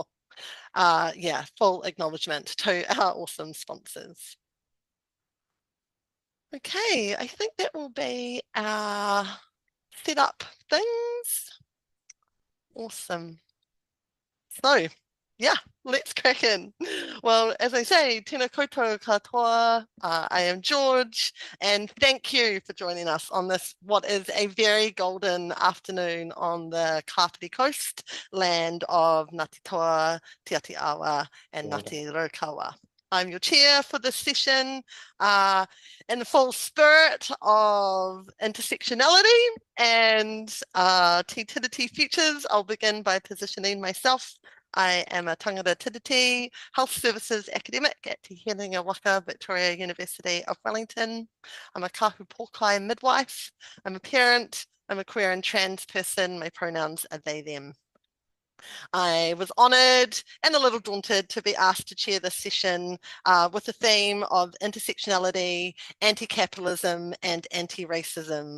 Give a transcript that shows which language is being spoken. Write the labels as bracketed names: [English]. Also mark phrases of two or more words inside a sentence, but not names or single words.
[English] Yeah, full acknowledgement to our awesome sponsors. Okay, I think that will be our setup things. Awesome. So, yeah, let's crack in. Well, as I say, [Māori] tēnā koutou katoa. [English] I am George, and thank you for joining us on this, what is a very golden afternoon on the Kapiti Coast, land of [Māori] Ngāti Toa, Te Aotearoa, [English] and [Māori] Ngāti Raukawa. [English] I'm your chair for this session in the full spirit of intersectionality and [Māori] Te Tiriti [English] Futures. I'll begin by positioning myself. I am a [Māori] Tangata Te Tiriti [English] Health Services academic at [Māori] Te Waka, [English] Victoria University of Wellington. I'm a [Māori] kahu pōkai [English] midwife. I'm a parent. I'm a queer and trans person. My pronouns are they, them. I was honoured and a little daunted to be asked to chair this session with the theme of intersectionality, anti-capitalism and anti-racism.